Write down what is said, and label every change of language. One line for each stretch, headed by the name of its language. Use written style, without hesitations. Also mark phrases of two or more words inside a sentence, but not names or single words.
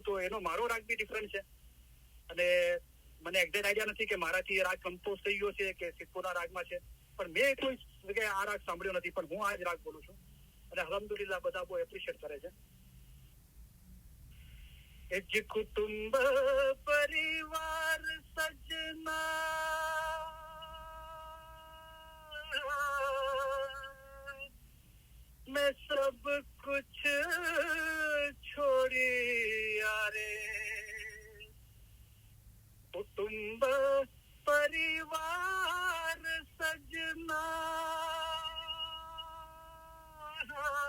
Gujarati: તો એનો મારો રાગ બી ડિફરન્ટ છે, અને મને
English: exact idea
Gujarati: નથી કે મારાથી રાગ કમ્પોઝ થઈ ગયો છે કે સિદ્ધપુરના રાગમાં છે, પણ મેં કોઈ જગ્યાએ આ રાગ સાંભળ્યો નથી, પણ હું આ જ રાગ બોલું છું, અને અલ્હમ્દુલિલ્લાહ બધા બહુ એપ્રિશિએટ કરે છે.
Hindi: एज कुटुंब परिवार सजना, मैं सब कुछ छोड़ी यारे, कुटुंब परिवार सजना,